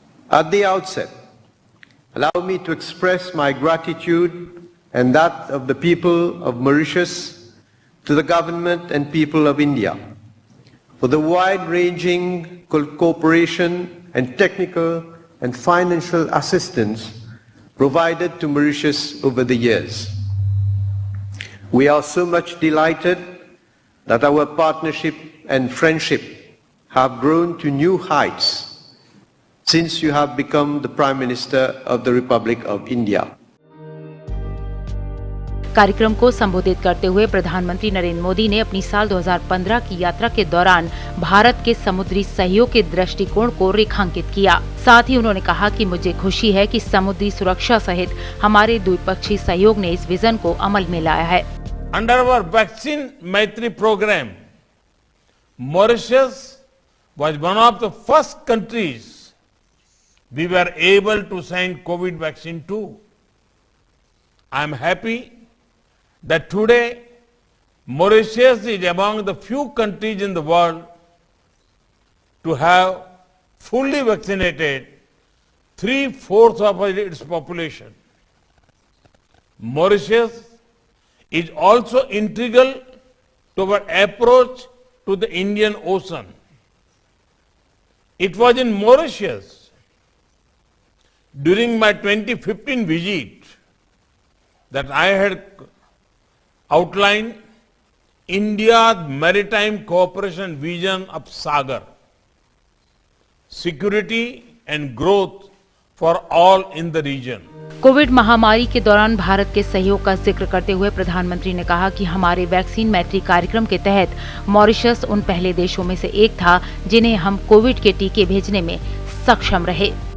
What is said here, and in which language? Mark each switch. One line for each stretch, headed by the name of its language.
English: At the outset, allow me to express my gratitude and that of the people of Mauritius to the government and people of India for the wide-ranging cooperation and technical and financial assistance provided to Mauritius over the years. We are so much delighted that our partnership and friendship have grown to new heights since you have become the Prime Minister of the Republic of India.
Hindi: कार्यक्रम को संबोधित करते हुए प्रधानमंत्री नरेंद्र मोदी ने अपनी साल 2015 की यात्रा के दौरान भारत के समुद्री सहयोग के दृष्टिकोण को रेखांकित किया। साथ ही उन्होंने कहा कि मुझे खुशी है कि समुद्री सुरक्षा सहित हमारे द्विपक्षीय सहयोग ने इस विजन को अमल में लाया है।
English: Under our Vaccine Maitri program, Mauritius was one of the first countries we were able to send COVID vaccine to. I am happy that today Mauritius is among the few countries in the world to have fully vaccinated 3/4 of its population. Mauritius is also integral to our approach to the Indian Ocean. It was in Mauritius during my 2015 visit that I had outlined India's maritime cooperation vision of Sagar, security and growth for all in the region.
Hindi: Covid महामारी के दौरान भारत के सहयोग का जिक्र करते हुए प्रधानमंत्री ने कहा कि हमारे वैक्सीन मैत्री कार्यक्रम के तहत मॉरिशस उन पहले देशों में से एक था जिन्हें हम कोविड के टीके भेजने में सक्षम रहे।